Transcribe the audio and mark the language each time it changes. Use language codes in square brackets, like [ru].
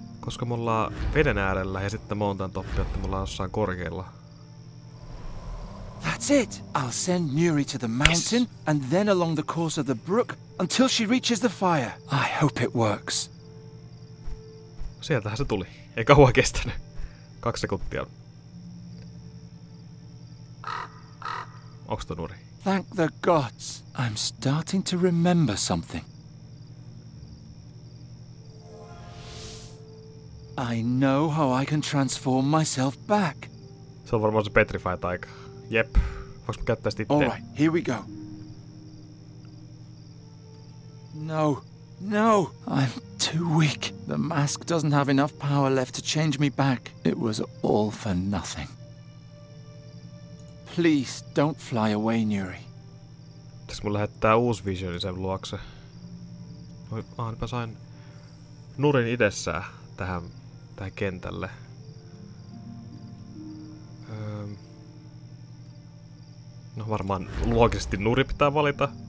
[fi] Koska me ollaan veden äärellä ja sitten mountain toppi, että me ollaan jossain korkealla. [en] That's it! I'll send Nuri to the mountain and then along the course of the brook until she reaches the fire. I hope it works. [fi] Sieltähän se tuli. Ei kauan kestänyt. 2 sekuntia. Onks toi Nuri? [en] Thank the gods. I'm starting to remember something. I know how I can transform myself back. [fi] Se on varmaan se petrified-aika. Jep. Voinko mä käyttää sitä itse? [en] Alright, here we go. No. No! I'm too weak. The mask doesn't have enough power left to change me back. It was all for nothing. Please, don't fly away, Nuri. [fi] Pitäis mun lähettää uusi visioni sen luokse? Nyt mä sain Nurin itsessään tähän kentälle. No varmaan loogisesti Nuri pitää valita.